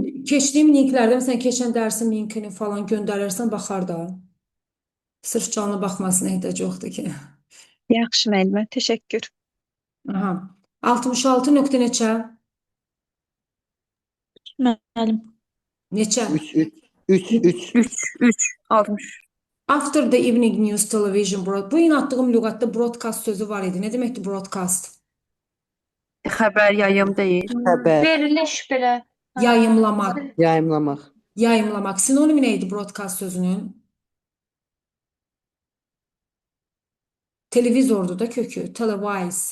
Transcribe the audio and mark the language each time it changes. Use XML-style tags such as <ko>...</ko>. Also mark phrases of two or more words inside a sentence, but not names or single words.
<az>keçdiyim linklərdə, məsələn, keçən dərsin linkini falan göndərərsən, baxar da. Sırf canlı baxmasına ehtiyac yoxdur ki. Yaxşı müəllimə, təşəkkür. Aha. 66 nöqtə neçə? Müəllim. Neçə? 3. 3. 60.</az> <en>After the evening news television</en> <az>bu yeni attığım lüğətdə broadcast sözü var idi. Nə deməkdir broadcast? Xəbər yayım deyil. Xəbər, Veriliş belə. Yayımlamaq. yayımlamaq. Yayımlamaq. Sinonimi nə idi broadcast sözünün? Televizordur da kökü. Televise.</az>